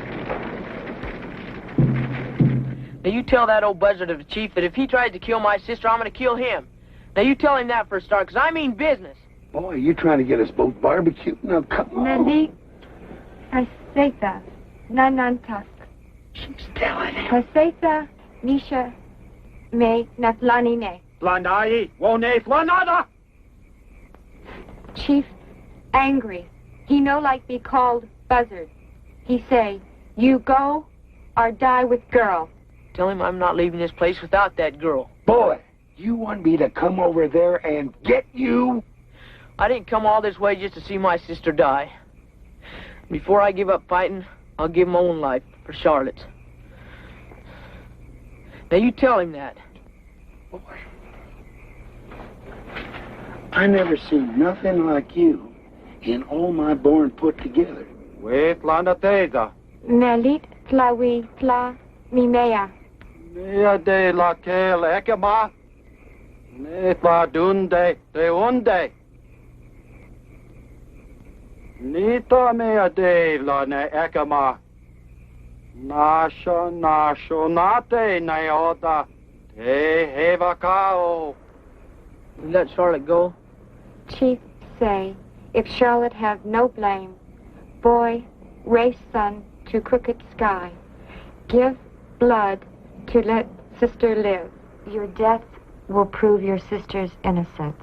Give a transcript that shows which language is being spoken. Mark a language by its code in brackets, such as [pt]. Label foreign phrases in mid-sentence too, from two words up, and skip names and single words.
[en] Now, you tell that old buzzard of a chief that if he tries to kill my sister, I'm going to kill him. Now, you tell him that for a start, because I mean business. Boy, you trying to get us both barbecued? Now, come on. Nandi, I say that. Nanantak. She's telling him. Paseta Nisha me Natlanine. Flanai, wone flanada. Chief angry. He no like be called buzzard. He say, you go or die with girl. Tell him I'm not leaving this place without that girl. Boy, you want me to come over there and get you? I didn't come all this way just to see my sister die. Before I give up fighting, I'll give my own life for Charlotte. Now you tell him that. Boy, I never seen nothing like you in all my born put together. Wait, Landa Teza. Melit tlawi tla mimea. Mea de la kel ekema. Ne tla dunde de unde. Nita mea de la ne ekema. Nasha nate neota. Te heva kao. You let Charlotte go? Chief say, if Charlotte have no blame, boy, race son to crooked sky, give blood to let sister live. Your death will prove your sister's innocence.